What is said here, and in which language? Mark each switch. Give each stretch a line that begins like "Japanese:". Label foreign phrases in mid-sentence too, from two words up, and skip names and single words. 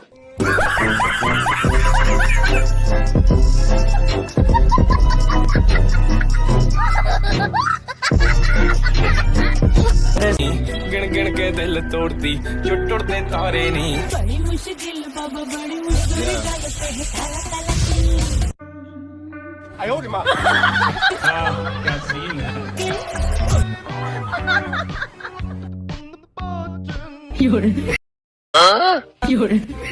Hindi: गिन गिन के दिल तोड़ती जो टूटते तारे नहीं। बड़ी मुश्किल बाबा बड़ी मुश्किल।
Chinese: 哎呦我的妈！
Hindi: क्या सीन है।
Chinese: 有人。有人。